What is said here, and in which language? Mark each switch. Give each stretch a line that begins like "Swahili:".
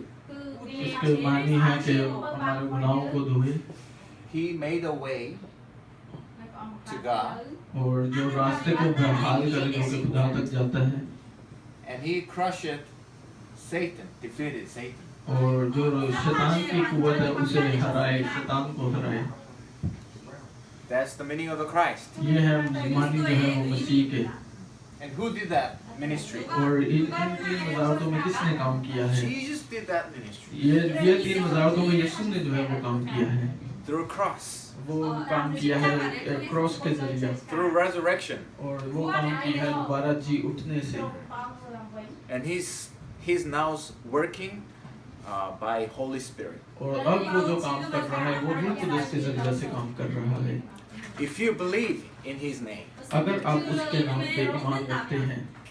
Hindi: उसके मानी है कि हमारे गुनाहों को धोए
English: He made a way to God,
Hindi: और जो रास्ते को बहाल करे जो कि खुदा तक जाता है
English: and he crushed Satan, defeated Satan.
Hindi: और जो शैतान की कुव्वत है उसे हराए, शैतान को हराए।
English: That's the meaning of the Christ.
Hindi: ये है मानी जो है वो मसीह के।
English: And who did that ministry?
Hindi: और इन 3 वजारतों में किसने काम किया है?
English: Jesus did that ministry
Hindi: ये 3 वजारतों में यीशु ने जो है वो काम किया है।
English: through a cross,
Hindi: वो काम किया है क्रॉस के जरिए
English: through resurrection,
Hindi: और वो काम किया है दोबारा जी उठने से।
English: and he's now working by Holy Spirit.
Hindi: और अब वो जो काम कर रहा है वो रूह कुदस के जरिए से काम कर रहा है।
English: If you believe in His name,
Hindi: अगर आप उसके नाम पे ईमान रखते हैं,